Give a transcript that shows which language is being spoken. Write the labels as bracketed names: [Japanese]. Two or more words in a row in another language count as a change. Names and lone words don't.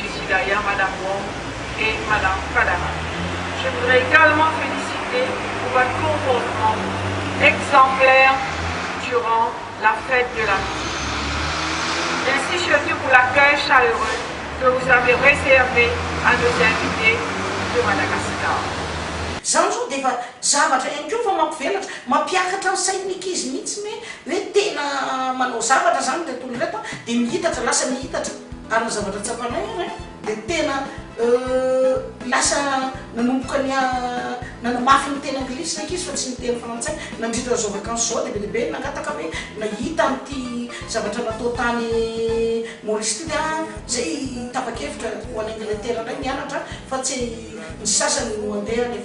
[French] Sidaya, Mme Wong et Mme Fadara. Je voudrais également féliciter pour votre comportement exemplaire durant la fête de la musique. Merci surtout pour l'accueil chaleureux que vous avez réservé à nos invités de Madagascar. [Malagasy] Zany zao de efa zavatra ihany koa fa mampivelatra mampiakatra ny sain'ny ankizy mihitsy hoe tena manao zavatra zany tontolo reto de mihitatra lasa mihitatra ary ny zavatra tsapanay any de tena lasa nanomboka ny nanamafy ny tena anglisy ankizy fa tsy ny tena frantsay nandritra zao vacances zao de be lehibe nangataka hoe nahita n'ity zavatra natao tany Maurice ty zay tapa-kevitra ho any Angleterre ndray mianatra fa tsy ny sasany mandeha any